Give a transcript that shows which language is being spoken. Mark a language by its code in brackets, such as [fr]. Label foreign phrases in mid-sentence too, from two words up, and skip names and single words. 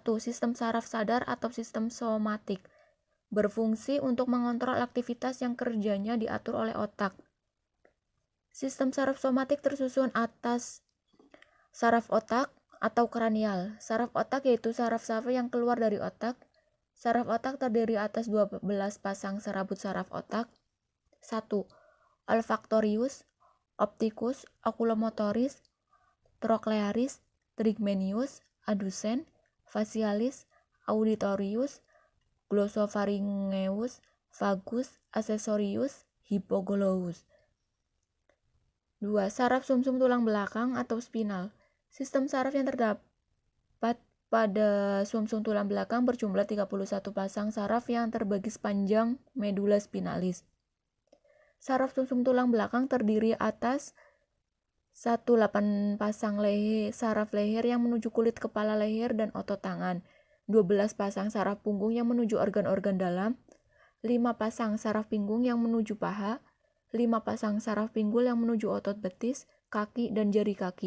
[id] Sistem saraf sadar atau sistem somatik berfungsi untuk mengontrol aktivitas yang kerjanya diatur oleh otak. Sistem saraf somatik tersusun atas saraf otak atau kranial. Saraf otak yaitu saraf-saraf yang keluar dari otak. Saraf otak terdiri atas 12 pasang serabut saraf otak. 1. Olfaktorius, opticus, oculomotoris, trochlearis, trigmenus, adducens, facialis, auditorius, glossopharyngeus, vagus, accessorius, hypoglossus. 2. Saraf sumsum tulang belakang atau spinal. Sistem saraf yang terdapat pada sumsum tulang belakang berjumlah 31 pasang saraf yang terbagi sepanjang [la] medula spinalis. [id] Saraf sumsum tulang belakang terdiri atas 8 pasang saraf leher yang menuju kulit kepala leher dan otot tangan, 12 pasang saraf punggung yang menuju organ-organ dalam, 5 pasang saraf pinggung yang menuju paha, 5 pasang saraf pinggul yang menuju otot betis, kaki, dan jari kaki.